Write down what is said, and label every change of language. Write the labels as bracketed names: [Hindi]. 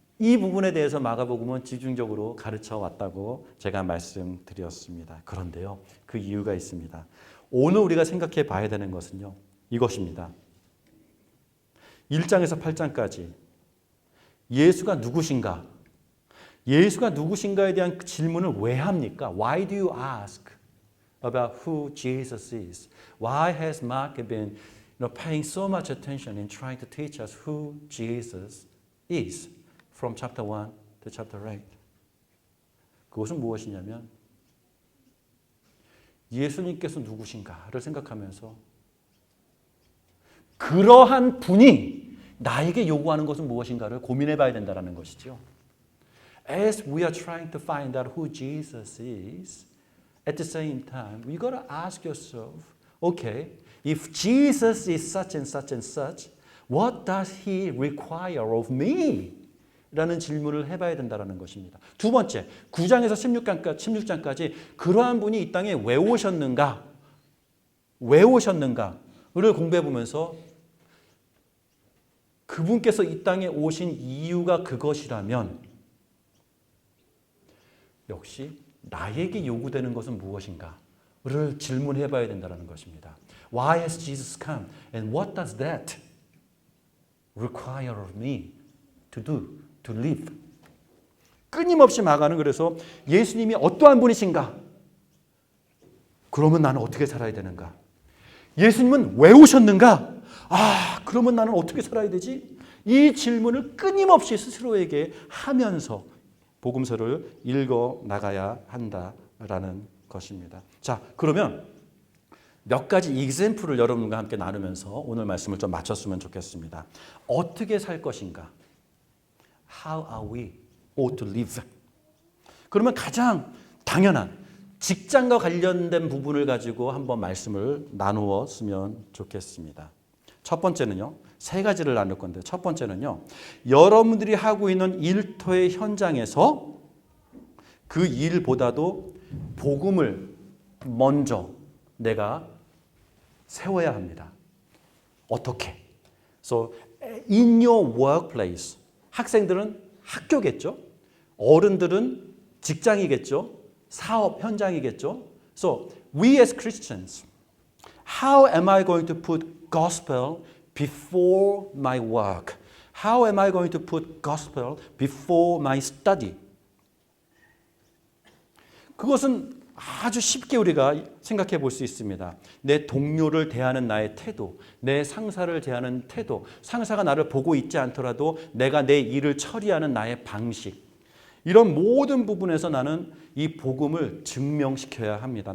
[Korean] 이 부분에 대해서 마가복음은 집중적으로 가르쳐 왔다고 제가 말씀드렸습니다. 그런데요, 그 이유가 있습니다. 오늘 우리가 생각해 봐야 되는 것은요, 이것입니다. 1장에서 8장까지 예수가 누구신가? 예수가 누구신가에 대한 질문을 왜 합니까? [English] Why do you ask about who Jesus is? Why has Mark been paying so much attention in trying to teach us who Jesus is from chapter 1 to chapter 8? [Korean] 그것은 무엇이냐면 예수님께서 누구신가를 생각하면서 그러한 분이 나에게 요구하는 것은 무엇인가를 고민해 봐야 된다는 것이죠. [English] As we are trying to find out who Jesus is, at the same time, you got to ask yourself, okay, if Jesus is such and such and such, what does he require of me? [Korean] 라는 질문을 해봐야 된다는 것입니다. 두 번째, 9장에서 16장까지 그러한 분이 이 땅에 왜 오셨는가? 왜 오셨는가를 공부해 보면서 그분께서 이 땅에 오신 이유가 그것이라면 역시 나에게 요구되는 것은 무엇인가를 질문해 봐야 된다는 것입니다. [English] Why has Jesus come? And what does that require of me to do, to live? [Korean] 끊임없이 마가는 그래서 예수님이 어떠한 분이신가? 그러면 나는 어떻게 살아야 되는가? 예수님은 왜 오셨는가? 그러면 나는 어떻게 살아야 되지? 이 질문을 끊임없이 스스로에게 하면서 복음서를 읽어 나가야 한다라는 것입니다. 자, 그러면 몇 가지 example을 여러분과 함께 나누면서 오늘 말씀을 좀 마쳤으면 좋겠습니다. 어떻게 살 것인가? [English] How are we ought to live? [Korean] 그러면 가장 당연한 직장과 관련된 부분을 가지고 한번 말씀을 나누었으면 좋겠습니다. 첫 번째는요. 세 가지를 나눌 건데 첫 번째는요. 여러분들이 하고 있는 일터의 현장에서 그 일보다도 복음을 먼저 내가 세워야 합니다. 어떻게? [English] So in your workplace [Korean] 학생들은 학교겠죠. 어른들은 직장이겠죠. 사업 현장이겠죠. [English] So we as Christians, how am I going to put gospel before my work? How am I going to put gospel before my study? [Korean] 그것은 아주 쉽게 우리가 생각해 볼 수 있습니다. 내 동료를 대하는 나의 태도, 내 상사를 대하는 태도, 상사가 나를 보고 있지 않더라도 내가 내 일을 처리하는 나의 방식, 이런 모든 부분에서 나는 이 복음을 증명시켜야 합니다.